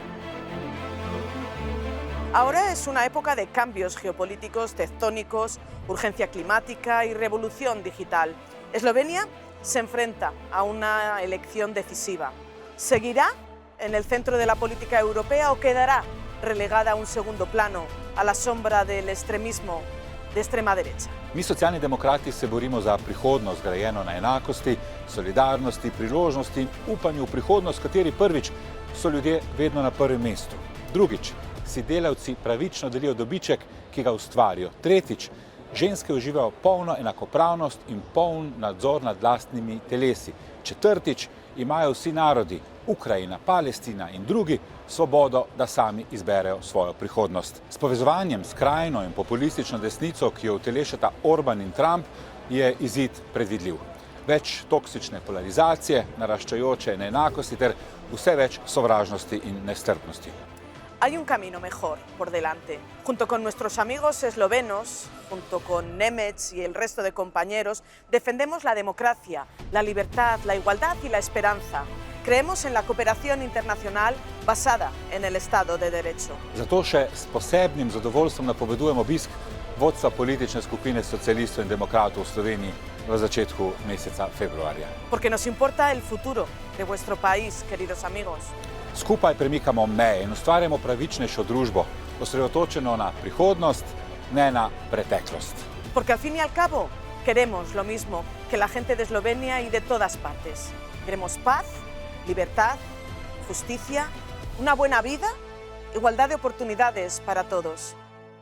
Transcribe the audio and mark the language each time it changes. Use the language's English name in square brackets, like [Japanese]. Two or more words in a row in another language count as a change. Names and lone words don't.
[Spanish] Ahora es una época de cambios geopolíticos tectónicos, urgencia climática y revolución digital. Eslovenia se enfrenta a una elección decisiva. ¿Seguirá en el centro de la política europea o quedará relegada a un segundo plano, a la sombra del extremismo de extrema derecha? [Slovenian] Mi socialni demokrati se borimo za prihodnost grajeno na enakosti, solidarnosti, priložnosti, upanju v prihodnost, v kateri prvič so ljudje vedno na prvem mestu. Drugič, si delavci pravično delijo dobiček, ki ga ustvarijo. Tretjič, ženske uživajo polno enakopravnost in poln nadzor nad lastnimi telesi. Četrtič, imajo vsi narodi, Ukrajina, Palestina in drugi, svobodo, da sami izberejo svojo prihodnost. S povezovanjem s skrajno in populistično desnico, ki jo utelešata Orban in Trump, je izid predvidljiv. Več toksične polarizacije, naraščajoče neenakosti ter vse več sovražnosti in nestrpnosti. [Spanish] Hay un camino mejor por delante. Junto con nuestros amigos eslovenos, junto con Nemec y el resto de compañeros, defendemos la democracia, la libertad, la igualdad y la esperanza. Creemos en la cooperación internacional basada en el Estado de Derecho. [Slovenian] Zato še s posebnim zadovoljstvom napovedujem obisk vodstva politične skupine socialistov in demokratov v Sloveniji v začetku meseca februarja. [Spanish] Porque nos importa el futuro de vuestro país, queridos amigos. [Slovenian] Skupaj premikamo meje in ustvarjamo pravičnejšo družbo, osredotočeno na prihodnost, ne na preteklost. [Spanish] Porque al fin y al cabo queremos lo mismo que la gente de Eslovenia y de todas partes. Queremos paz, libertad, justicia, una buena vida, igualdad de oportunidades para todos.